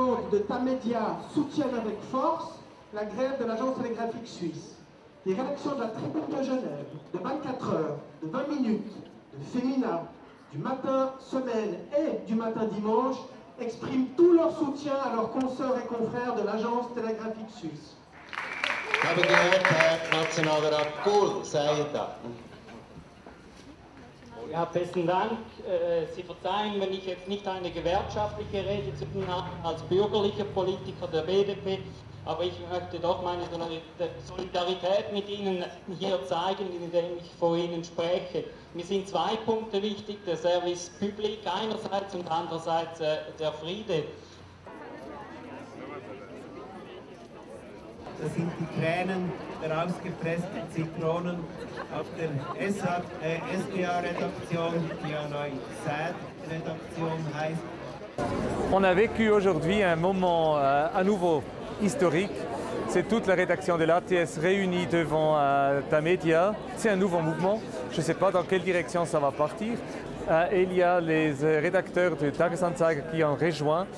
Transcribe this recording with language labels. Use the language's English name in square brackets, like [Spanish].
[French] De Tamedia soutiennent avec force la grève de l'agence télégraphique suisse. Les rédactions de la Tribune de Genève, de 24 heures, de 20 minutes, de Femina, du matin semaine et du matin dimanche expriment tout leur soutien à leurs consoeurs et confrères de l'agence télégraphique suisse. [German] Ich habe gehört, Herr Nationalrat Kohl sei da. Ja, besten Dank. Sie verzeihen, wenn ich jetzt nicht eine gewerkschaftliche Rede zu tun habe als bürgerlicher Politiker der BDP, aber ich möchte doch meine Solidarität mit Ihnen hier zeigen, indem ich vor Ihnen spreche. Mir sind zwei Punkte wichtig, der Service Public einerseits und andererseits der Friede. Das sind die Tränen der ausgepressten Zitronen auf der SDA-Redaktion, die ja neu SAD-Redaktion heißt. [French] On a vécu aujourd'hui un moment à nouveau historique. C'est toute la rédaction de l'ATS réunie devant Tamedia. C'est un nouveau mouvement. Je ne sais pas dans quelle direction ça va partir. Et il y a les rédacteurs de Tagesanzeiger qui en rejoignent.